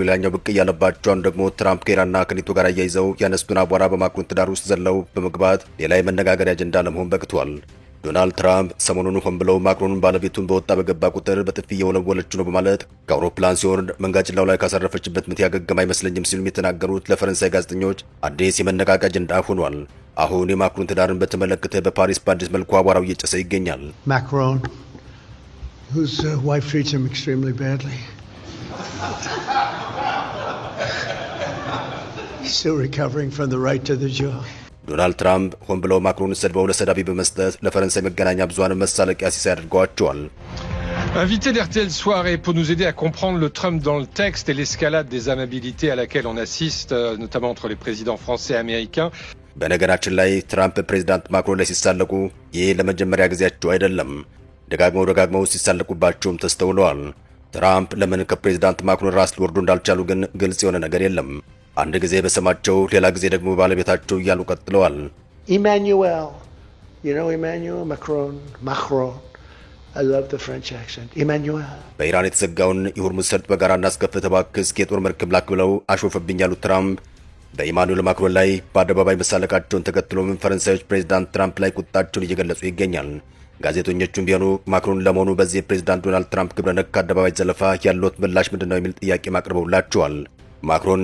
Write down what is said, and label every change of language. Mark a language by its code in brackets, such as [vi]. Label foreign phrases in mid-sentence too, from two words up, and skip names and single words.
[am] ሌላኛው ብቅ እያለባቸው ደግሞ ትራምፕ ከኢራንና ከኔቶ ጋር አያይዘው ያነሱትን አቧራ በማክሮን ትዳር ውስጥ ዘለው በመግባት ሌላ የመነጋገሪያ አጀንዳ ለመሆን በቅቷል። ዶናልድ ትራምፕ ሰሞኑን ሆን ብለው ማክሮንን ባለቤቱን በወጣ በገባ ቁጥር በጥፊ እየወለወለችው ነው በማለት ከአውሮፕላን ሲወርድ መንጋጭላው ላይ ካሳረፈችበት ምት ያገገም አይመስለኝም ሲሉም የተናገሩት ለፈረንሳይ ጋዜጠኞች አዲስ የመነቃቂያ አጀንዳ ሆኗል። አሁን የማክሮን ትዳርን በተመለከተ በፓሪስ በአዲስ መልኩ አቧራው እየጨሰ ይገኛል። [en] ማክሮን whose wife treats him extremely badly. Still recovering from the right to the jaw. [am] ዶናልድ ትራምፕ ሆን ብለው ማክሮንን ሰድበው ለሰዳቢ በመስጠት ለፈረንሳይ መገናኛ ብዙሃን መሳለቂያ ሲሳይ አድርገዋቸዋል። [fr] Invité d'RTL Soirée pour nous aider à comprendre le Trump dans le texte et l'escalade des amabilités à laquelle on assiste, notamment entre les présidents français et américains. [am] በነገራችን ላይ ትራምፕ ፕሬዝዳንት ማክሮን ላይ ሲሳለቁ ይህ ለመጀመሪያ ጊዜያቸው አይደለም። ደጋግመው ሲሳለቁባቸውም ተስተውለዋል። ትራምፕ ለምን ከፕሬዝዳንት ማክሮን ራስ ሊወርዱ እንዳልቻሉ ግን ግልጽ የሆነ ነገር የለም። አንድ ጊዜ በስማቸው ሌላ ጊዜ ደግሞ ባለቤታቸው እያሉ ቀጥለዋል። [en] Emmanuel, you know Emmanuel Macron. I love the French accent. Emmanuel. [am] በኢራን የተዘጋውን የሆርሙዝ ሰርጥ በጋራ እናስከፍት እባክህ እስኪ የጦር መርከብ ላክ ብለው አሾፈብኝ ያሉት ትራምፕ በኢማኑኤል ማክሮን ላይ በአደባባይ መሳለቃቸውን ተከትሎም ፈረንሳዮች ፕሬዝዳንት ትራምፕ ላይ ቁጣቸውን እየገለጹ ይገኛል። ጋዜጠኞቹም ቢሆኑ ማክሮን ለመሆኑ በዚህ ፕሬዝዳንት ዶናልድ ትራምፕ ግብረ ነክ አደባባይ ዘለፋ ያሉት ምላሽ ምንድነው የሚል ጥያቄ ማቅረበውላቸዋል። ማክሮን